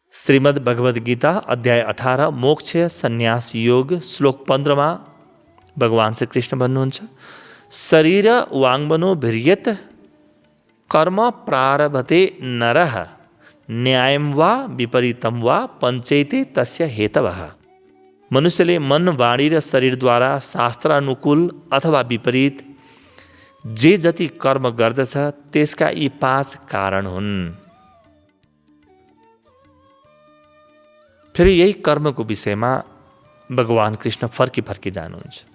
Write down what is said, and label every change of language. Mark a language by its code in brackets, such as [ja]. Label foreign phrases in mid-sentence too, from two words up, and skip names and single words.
[ne] श्रीमद् भगवद गीता अध्याय 18 मोक्ष संन्यास योग श्लोक 15 भगवान श्री कृष्ण भन्नुहुन्छ, [sa] शरीर वाङ्मनो भिर्यत कर्म प्रारभते नरः न्यायं वा विपरीतं वा पञ्चैते तस्य हेतवः। [ne] मनुष्यले मन, वाणी र शरीरद्वारा शास्त्रानुकूल अथवा विपरीत जे जति कर्म गर्दछ त्यसका यी 5 कारण हुन्। फेरि यही कर्मको विषयमा भगवान कृष्ण फर्की फर्की जानुहुन्छ।